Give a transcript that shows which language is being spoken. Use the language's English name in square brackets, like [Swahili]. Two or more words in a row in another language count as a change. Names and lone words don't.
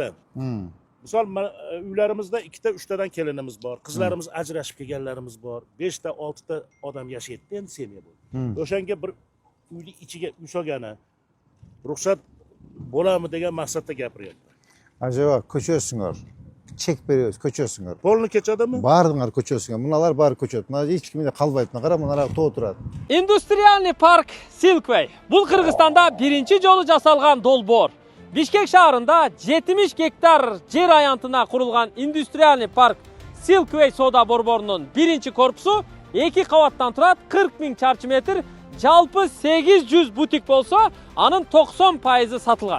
[Uzbek] Misol uylarimizda 2 ta 3 tadan kelinimiz bor, qizlarimiz ajrashib kelganlarimiz bor, 5 ta 6 ta odam yashaydi endi semya bo'ldi. O'shanga bir uyni ichiga uy solgani ruxsat bo'ladimi degan maqsadda gapiryapti. [Kyrgyz] Acaba көчөсүңөр. Чек беребиз, көчөсүңөр. [Uzbek] Polni kechadimi? [Kyrgyz] Бардыңар көчөсүңөр. Мыналар баары көчөт. Мына эч ким да калбайт. Мына кара, мына тоо турат. Индустриальный парк Silkway. Бул Кыргызстанда биринчи жолу жасалган долбоор. Бишкек шаарында 70 гектар жер аянтына курулган индустриальный парк Silkway соода борборунун биринчи корпусу 2 кабаттан турат, 40 000 чарчы метр, жалпы 800 бутик болсо, анын 90% сатылган.